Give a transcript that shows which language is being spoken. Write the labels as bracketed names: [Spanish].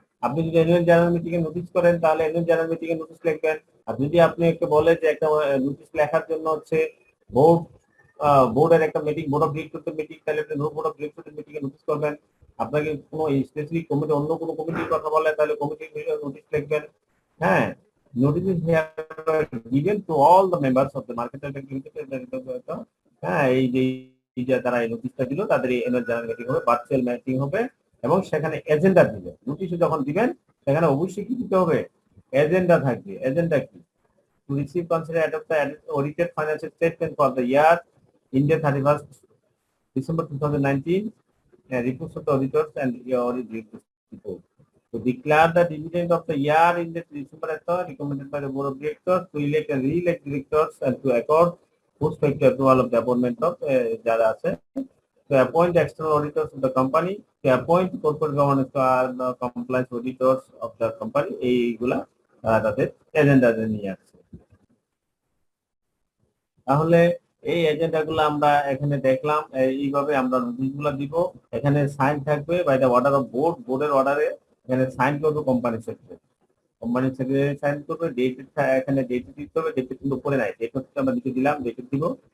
[Bangla] আপনি যদি annual general meeting এ notice করেন তাহলে অ্যানুয়াল জেনারেল মিটিং এ নোটিশ লিখবেন। আর যদি আপনি একটা বলে যে একটা নোটিশ লেখার জন্য হচ্ছে বোর্ড বোর্ডের একটা মিটিং, বোর্ড অফ ডিরেক্টরদের মিটিং, তাহলে আপনি board of ডিরেক্টরদের meeting A notice করবেন। আপনাকে কোনো স্পেসিফিক কমিটি, অন্য কোনো কমিটির কথা বলে তাহলে কমিটির নোটিশ লিখবেন। [English] হ্যাঁ, notice is given to all the members of the marketing activity। [Bangla] হ্যাঁ, এই যে তারা এই নোটিশটা দিল তাদের এই অ্যানুয়াল জেনারেল মিটিং হবে, ভার্চুয়াল মিটিং হবে, এবং সেখানে এজেন্ডা দিবে। নোটিশে যখন দিবেন সেখানে অবশ্যই কি দিতে হবে, এজেন্ডা থাকবে। এজেন্ডা কি, [English] to receive, consider, adopt the audited financial statement for the year ended 31st December 2019, reports of the auditors and your audit report. To declare the dividend of the year in the December recommended by the board of directors to elect and re-elect directors and to accord post-facto approval of the appointment of [Bangla] যারা আছে, [English] to appoint external auditors of the company, to appoint corporate governance compliance auditors of the company, [Bangla] এইগুলা তাদের এজেন্ডাতে নিয়ে আসছে। তাহলে এই এজেন্ডাগুলো আমরা এখানে দেখলাম, এইভাবে আমরা নোটিশগুলো দিব। এখানে সাইন থাকবে by the order of board, বোর্ডের অর্ডারে এখানে সাইন করবে company secretary, company secretary sign করবে, ডেট এখানে ডেট দিতে হবে, ডেট কিন্তু উপরে নাই, ডেট হচ্ছে আমরা নিচে দিলাম, ডেট দিব।